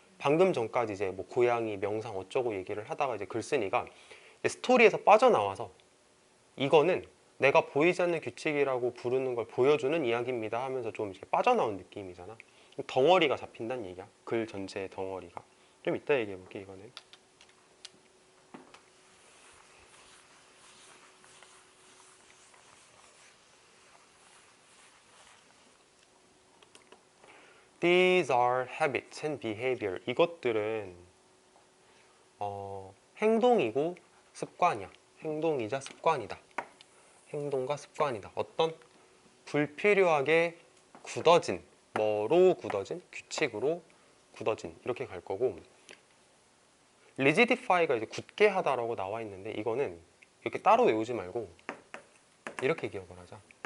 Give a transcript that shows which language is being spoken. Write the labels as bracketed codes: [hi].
[ko] 방금 전까지 이제 뭐 고양이 명상 어쩌고 얘기를 하다가 이제 글쓴이가 스토리에서 빠져나와서 이거는 내가 보이지 않는 규칙이라고 부르는 걸 보여주는 이야기입니다 하면서 좀 이렇게 빠져나온 느낌이잖아. 덩어리가 잡힌다는 얘기야. 글 전체의 덩어리가. 좀 이따 얘기해볼게. 이거는 [en] These are habits and behavior. [ko] 이것들은 행동이고 습관이야. 행동이자 습관이다. 행동과 습관이다. 어떤 불필요하게 굳어진, 뭐로 굳어진? 규칙으로 굳어진, 이렇게 갈 거고, rigidify가 이제 굳게 하다라고 나와 있는데 이거는 이렇게 따로 외우지 말고 이렇게 기억을 하자.